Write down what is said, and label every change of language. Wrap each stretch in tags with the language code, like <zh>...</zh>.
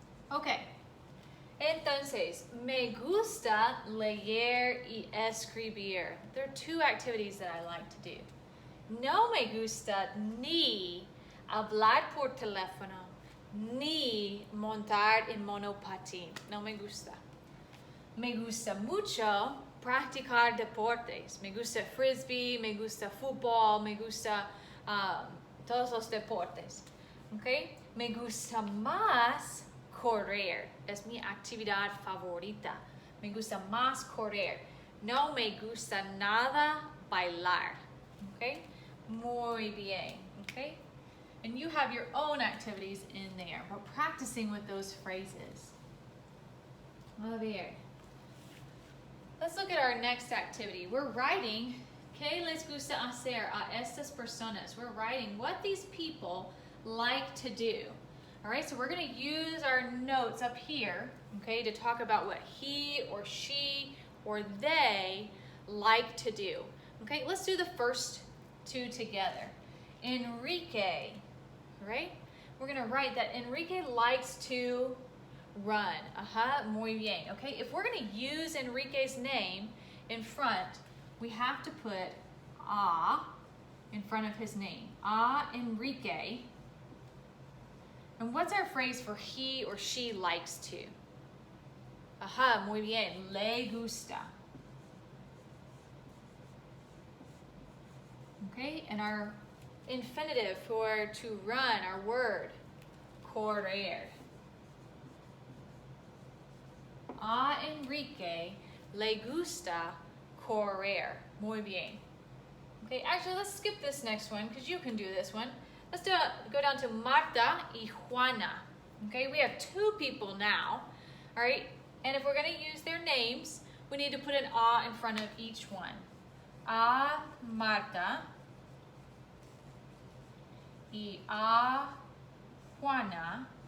<es>Okay, entonces, me gusta leer y escribir.</es> <en>There are two activities that I like to do.</en> <es>No me gusta ni hablar por teléfono, ni montar en monopatín. No me gusta. Me gusta mucho practicar deportes. Me gusta frisbee, me gusta fútbol, me gusta todos los deportes. Okay? Me gusta más correr. Es mi actividad favorita. Me gusta más correr. No me gusta nada bailar. Okay? Muy bien. Okay?</es> <en>And you have your own activities in there. We're practicing with those phrases.</en> <es>Muy bien.</es> <en>Let's look at our next activity. We're writing</en> <es>¿qué les gusta hacer a estas personas?</es> <en>We're writing what these people like to do. All right, so we're going to use our notes up here, okay, to talk about what he or she or they like to do. Okay, let's do the first two together. Enrique, right? We're going to write that Enrique likes to run.</en> <es>Muy bien.</es> <en>Okay, if we're going to use Enrique's name in front, we have to put a in front of his name. Enrique. And what's our phrase for he or she likes to?</en> <es>Muy bien. Le gusta.</es> <en>Okay, and our infinitive for to run, our word, correr.</en> <es>A Enrique le gusta correr. Muy bien.</es> <en>Okay, actually, let's skip this next one because you can do this one. Let's go down to Marta y Juana. Okay, we have two people now. All right, and if we're going to use their names, we need to put an a in front of each one.</en> <es>A Marta y a Juana.</es>